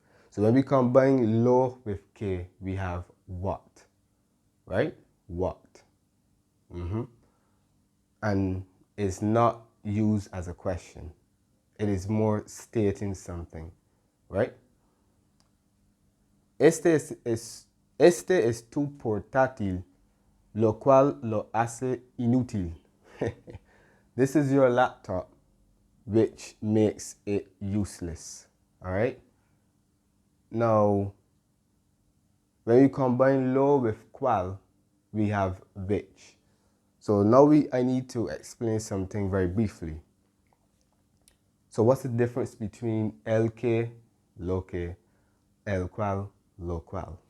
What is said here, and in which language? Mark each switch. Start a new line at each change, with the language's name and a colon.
English: So when we combine lo with que, we have what, right? What. And it's not used as a question. It is more stating something, right?
Spanish: Este es tu portátil, lo cual lo hace inútil.
English: This is your laptop, which makes it useless, all right? Now, when we combine lo with qual, we have which. So now I need to explain something very briefly. So what's the difference between el que, lo que, el cual, lo cual?